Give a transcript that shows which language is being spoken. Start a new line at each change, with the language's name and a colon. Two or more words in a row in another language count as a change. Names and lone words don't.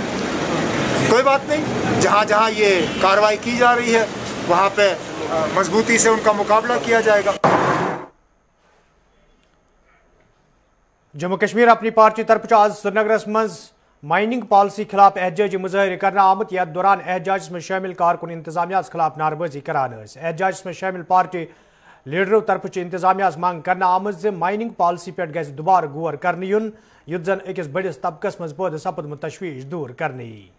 Urdu: کوئی بات نہیں، جہاں جہاں یہ کارروائی کی جا رہی ہے وہاں پہ مضبوطی سے ان کا مقابلہ کیا جائے گا.
Kashmiri: जम्मू कश्मीर अपनी पार्टी तरफ आज श्रीनगर मज
English: mining policy
Kashmiri: खिलाफ एहतजाजी मुजाहिर करना आमत यथ दौरान एहतजाज में शामिल कारकुन इंतजामिया खिलाफ नारबाजी करान। एहतजाज में शामिल पार्टी लीडरों तरफ इंतजामिया मांग करना आमत
English: mining policy
Kashmiri: पे गज दुबार गौर करने युन युत जन अकिस बड़िस तबकस मज पौध सपदमुत तशवीश दूर करने।